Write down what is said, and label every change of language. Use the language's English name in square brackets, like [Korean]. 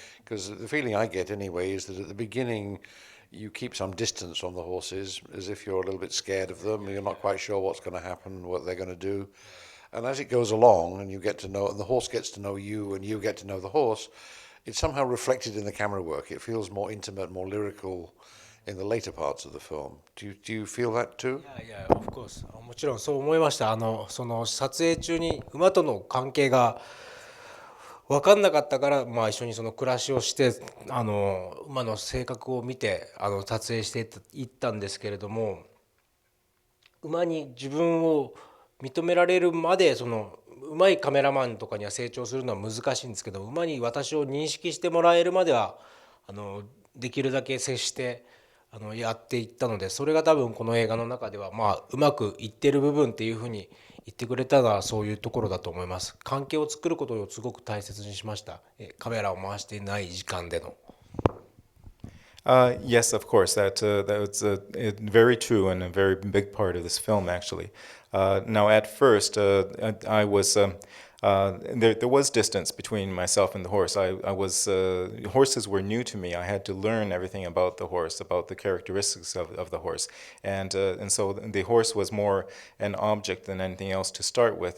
[English] Because the feeling I get anyway is that at the beginning you keep some distance from the horses, as if you're a little bit scared of them, you're not quite sure what's going to happen, what they're going to do. And as it goes along and you get to know, and the horse gets to know you and you get to know the horse, it's somehow reflected in the camera work. It feels more intimate, more lyrical in the later parts of the film. Do you feel that too? [Japanese] いやいや、 [English] of course。 [Japanese] もちろんそう思いました。その撮影中に馬との関係が分かんなかったから、まあ、一緒にその暮らしをして馬の性格を見て撮影していったんですけれども、馬に自分を認められるまで上手いカメラマンとかには成長するのは難しいんですけど、馬に私を認識してもらえるまではできるだけ接してやっていったので、それが多分この映画の中ではまあうまくいってる部分っていうふうに言ってくれたのはそういうところだと思います。関係を作ることをすごく大切にしました。カメラを回していない時間での。 [English] Yes, of course. That's very true and a very big part of this film, actually. Now, at first, I was there was distance between myself and the horse. I was horses were new to me. I had to learn everything about the horse, about the characteristics of the horse, and so the horse was more an object than anything else to start with.